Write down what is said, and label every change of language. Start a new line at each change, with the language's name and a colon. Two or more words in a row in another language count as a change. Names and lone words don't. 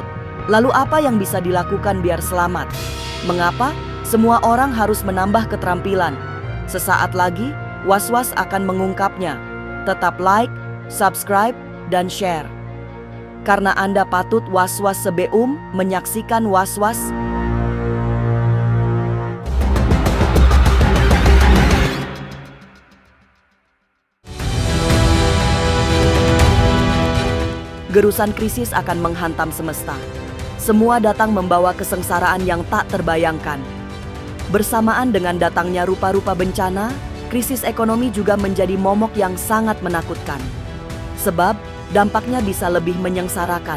Indonesian: Lalu apa yang bisa dilakukan biar selamat? Mengapa? Semua orang harus menambah keterampilan. Sesaat lagi, Was-Was akan mengungkapnya. Tetap
English: like, subscribe,
Indonesian: dan share. Karena Anda patut was-was sebelum menyaksikan was-was. Gerusan krisis akan menghantam semesta. Semua datang membawa kesengsaraan yang tak terbayangkan. Bersamaan dengan datangnya rupa-rupa bencana, krisis ekonomi juga menjadi momok yang sangat menakutkan. Sebab, dampaknya bisa lebih menyengsarakan.